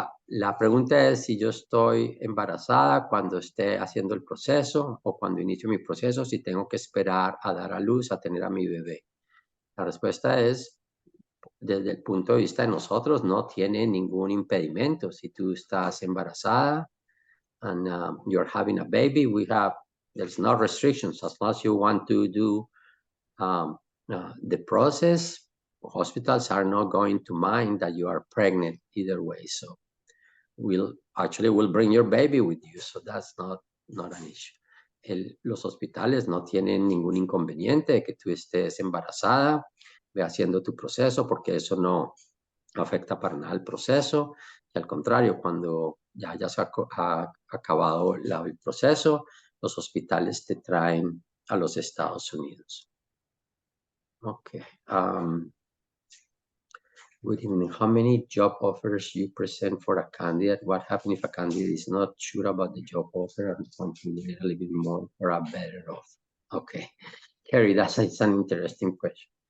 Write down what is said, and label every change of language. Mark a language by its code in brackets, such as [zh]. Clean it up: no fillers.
[es] La pregunta es si yo estoy embarazada cuando esté haciendo el proceso o cuando inicio mi proceso, si tengo que esperar a dar a luz, a tener a mi bebé. La respuesta es, desde el punto de vista de nosotros, no tiene ningún impedimento. Si tú estás embarazada [en] and you're having a baby, there's no restrictions. As long as you want to do the process, hospitals are not going to mind that you are pregnant either way. So we'll bring your baby with you. So that's not an issue. [es] Los hospitales no tienen ningún inconveniente de que tú estés embarazada, ve haciendo tu proceso, porque eso no afecta para nada el proceso. Y al contrario, cuando ya hayas acabado el proceso, los hospitales te traen a los Estados Unidos. [en] Okay. Good evening. How many job offers you present for a candidate? What happens if a candidate is not sure about the job offer and wants to get a little bit more for a better offer? Okay. Carrie, that's an interesting question.